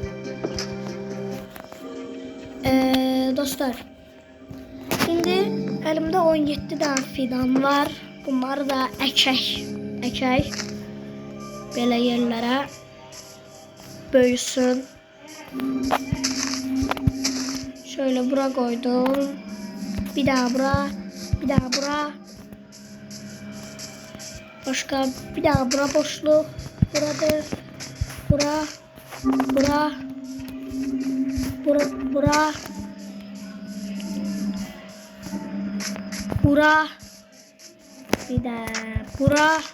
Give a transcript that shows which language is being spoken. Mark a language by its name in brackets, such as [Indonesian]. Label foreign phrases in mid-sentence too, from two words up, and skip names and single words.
[Azerbaijani] Dostlar, indi əlimdə 17 dənə fidan var. Bunları da əkək. Belə yerlərə böyüsün. [Turkish] Şöyle bura koydum. [Azerbaijani] Bir daha bura. [Turkish] Başka bir daha bura boşluk. [Azerbaijani] Buradır. Bura. Bir de bura.